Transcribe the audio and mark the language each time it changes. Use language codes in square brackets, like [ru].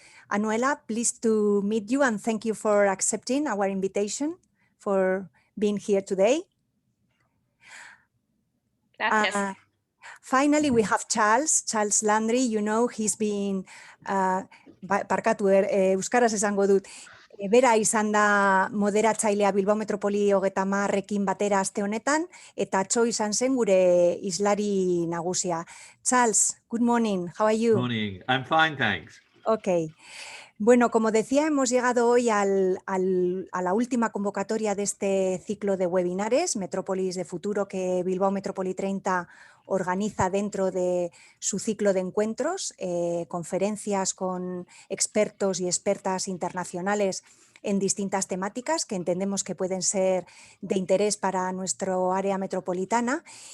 [en] Anuela, pleased to meet you and thank you for accepting our invitation for being here today. [es] Gracias. [en] Finally, we have Charles Landry. You know, he's been, [eu] barkatu, euskaraz esango dut, bera izan da moderatzailea Bilbao Metropoli-30 batera aste honetan, eta atzo izan zen gure islari nagusia. [en] Charles, good morning, how are you? Good morning, I'm fine, thanks. Okay. [es] Bueno, como decía, hemos llegado hoy a la última convocatoria de este ciclo de webinares, Metrópolis de Futuro, que Bilbao Metropoli-30 organiza dentro de su ciclo de encuentros, conferencias con expertos y expertas internacionales en distintas temáticas que entendemos que pueden ser de interés para nuestro área metropolitana.